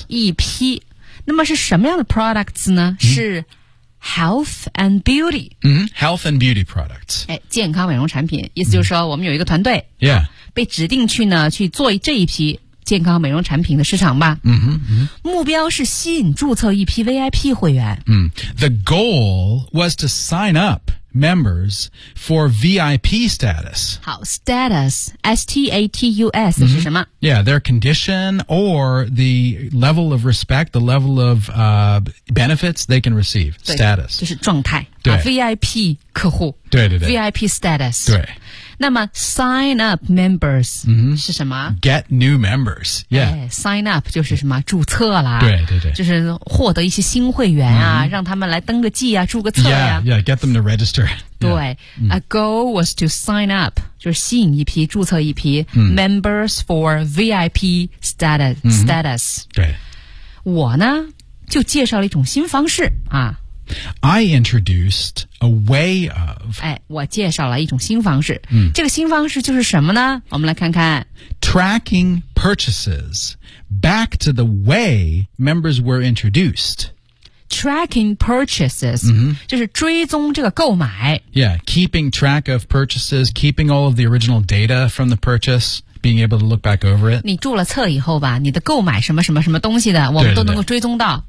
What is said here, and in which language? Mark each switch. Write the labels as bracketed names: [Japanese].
[Chinese] 哎、一批那么是什么样的 products 呢、嗯、是 [English] health and beauty. Health and beauty products. [Chinese] 健康美容产品，意思就是说我们有一个团队，被指定去呢，去做这一批健康美容产品的市场吧。目标是吸引注册一批 VIP 会员。 [English] The goal was to sign up members for VIP status. [Chinese] 好 ,status, S-T-A-T-U-S, 是什么？ [English] Yeah, their condition or the level of respect, the level of, benefits they can receive, status. [Chinese] 就是状态。对。 VIP 客户。对对对。 [English] VIP status。 [Chinese] 对。那么 [English] sign up members [Chinese] 是什么 [English] ？Get new members， yeah， [Chinese] sign up 就是什么注册啦，对对对，就是获得一些新会员啊，让他们来登个记啊，注个册呀、 [English] yeah, ，yeah， get them to register。对 ，a goal was to sign up， [Chinese] 就是吸引一批注册一批、 [English] members for VIP status、 [Chinese] 对，我呢就介绍了一种新方式啊。 [English] I introduced a way of. [Chinese] 哎，我介绍了一种新方式。这个新方式就是什么呢？我们来看看。 [English] Tracking purchases back to the way members were introduced. Tracking purchases. [Chinese] 就是追踪这个购买。 [English] Yeah, keeping track of purchases, keeping all of the original data from the purchase. Being able to look back over it. [Chinese] 你注了册以后吧，你的购买什么什么什么东西的，我们都能够追踪到